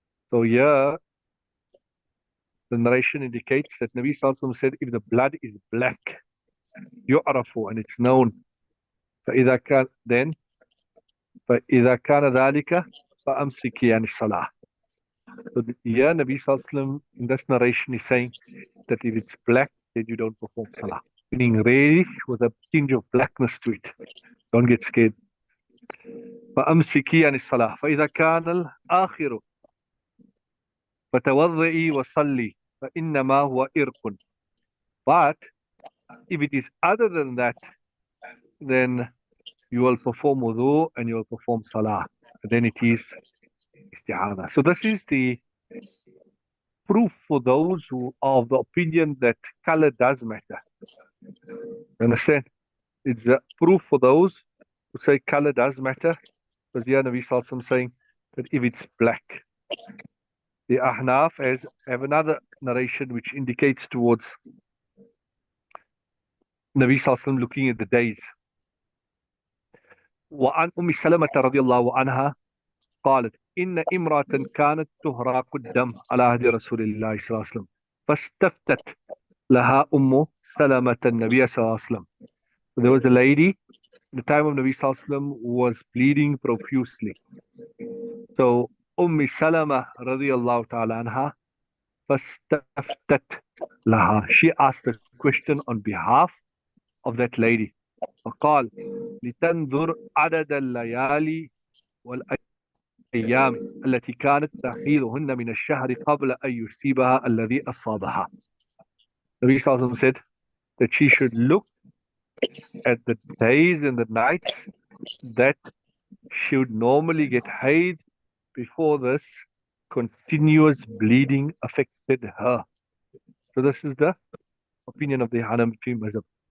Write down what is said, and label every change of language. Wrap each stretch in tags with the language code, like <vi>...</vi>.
<en>So here the narration indicates that Nabi sallallahu alaihi wasallam said if the blood is black</en> <ar>يؤرف</ar> <en>and it's known</en> <ar>فإذا كان</ar> <en>then</en> <ar>فإذا كان ذلك فأمسكي عن الصلاة.</ar> <en>So here Nabi sallallahu alaihi wasallam in this narration is saying that if it's black then you don't perform salah, meaning reddish with a tinge of blackness to it. Don't get scared.</en> <ar>فأمسكي عن الصلاة فإذا كان الآخر فتوضئي وصلي فإنما هو إرق.</ar> <en>But if it is other than that, then you will perform wudu and you will perform salah. And then it is istihada. So this is the proof for those who are of the opinion that color does matter. Understand? It's the proof for those who say color does matter. Because here Nabi Sallallahu Alaihi Wasallam saying that if it's black. The Ahnaf have another narration which indicates towards Nabi Sallallahu Alaihi Wasallam looking at the days.</en> <ar>وعن أم سلمة رضي الله عنها قالت إن امرأة كانت تهراق الدم على عهد رسول الله صلى الله عليه وسلم فاستفتت لها أم سلمة النبي صلى الله عليه وسلم.</ar> <en>There was a lady in the time of Nabi sallallahu alaihi wasallam who was bleeding profusely. So</en> <ar>Salama radiyallahu ta'ala anha fastaftat laha.</ar> <en>She asked a question on behalf of that lady.</en> <ar>فقال لتنظر عدد الليالي والأيام التي كانت تحيضهن من الشهر قبل أن يصيبها الذي أصابها.</ar> <en>Nabi sallallahu alaihi wasallam said that she should look at the days and the nights that she would normally get haid before this continuous bleeding affected her. So this is the opinion of the Hanafi mazhab.</en>